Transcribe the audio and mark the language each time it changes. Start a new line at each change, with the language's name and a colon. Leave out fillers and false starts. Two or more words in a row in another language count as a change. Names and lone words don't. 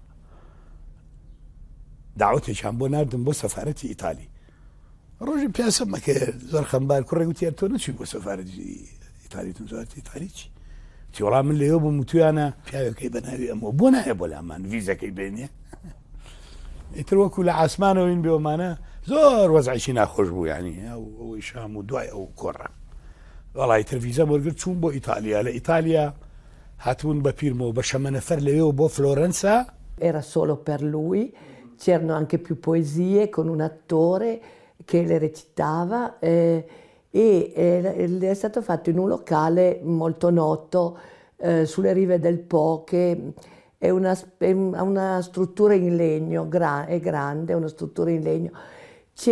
Central Kurdish: داوەتێکیان بۆ نردم بۆ سەفارەتی ئیتالی ڕۆژی پیاسە مەکرد زۆر خەمبار کوڕێک وتیان تۆ نەچووی بۆ سەفارەتی ئیتالی تۆزارەتی ئیتالی چی وەڵام من لەوێ بووم وتویانە پیاوەکەی بەناوی ئەمەوە بۆ نایە بۆ لامان ڤیزەکەی بێنێ ئیتر وەکو لە عاسمانەوەین بێوەمانە زۆر وەزعیشی ناخۆش بوو یعنی ئەوەی شام و دوای ئەو کۆڕە وەڵی تر ڤیزە وەرگرت چوون بۆ ئیتالیا لە ئیتالیا هاتوون بە پیرمەوە بە شەمە نەفەر لەوێەوە بۆ فلۆرەنسا
Italian: Era solo per lui, c'erano anche più poesie con un attore che le recitava è stato fatto in un locale molto noto sulle rive del Po che ha una struttura in legno, è grande, una struttura in legno.